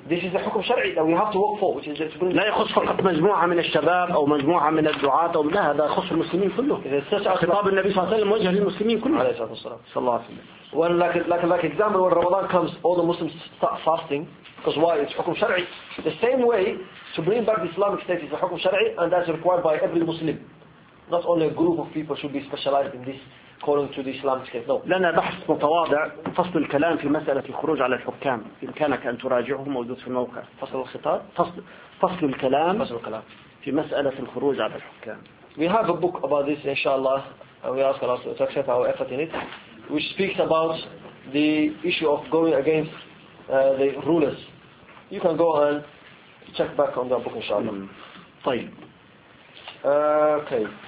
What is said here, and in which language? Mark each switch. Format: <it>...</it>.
<en>This is a حكم شرعي that we have to work for, which is</en> <ar>لا يخص فقط مجموعة من الشباب أو مجموعة من الدعاة أو لا هذا يخص المسلمين كله. خطاب النبي صلى الله عليه وسلم وجه للمسلمين كله. عليه الصلاة والسلام.</ar> <en>When like example when Ramadan comes, all the Muslims start fasting because why? It's hukum shar'i. The same way to bring back the Islamic state is a hukum shar'i, and that's required by every Muslim. Not only a group of people should be specialized in this according to the Islamic state. No.</en> <ar>لنا بحث متواضع فصل الكلام في مسألة الخروج على الحكام. يمكنك أن تراجعه موجود في الموقع. فصل الخطاب. فصل الكلام. فصل الكلام. في مسألة الخروج على الحكام.</ar> <en>We have a book about this, inshallah, and we ask Allah to accept our effort in it. Which speaks about the issue of going against the rulers. You can go and check back on the book, inshallah.</en> <ar>طيب.</ar> <en>Okay.</en>